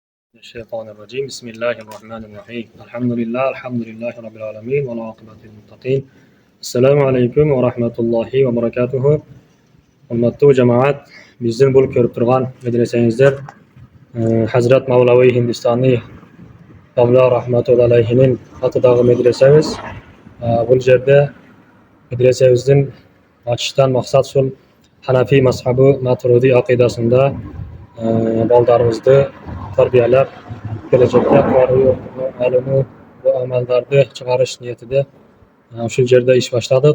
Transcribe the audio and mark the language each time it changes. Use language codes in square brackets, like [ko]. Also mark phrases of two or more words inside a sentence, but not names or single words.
[ar] الشيطان الرجيم بسم الله الرحمن الرحيم الحمد لله رب العالمين والعاقبة للمتقين السلام عليكم ورحمة الله وبركاته. [uz] Hurmatli jamoat, bizning bo'lib ko'rib turgan madrasangizda Hazrat Mavlaviy Hindistoniy Domla rahmatullahi alayhining atidagi madrasamiz. Bu yerda madrasamizning ochishdan maqsad shul Hanafi mazhabi Maturidiy aqidasida bolalarimizni tarbiyalab, kelajakda qori ilmi va amallarni chiqarish niyatida shu yerda ish boshladik.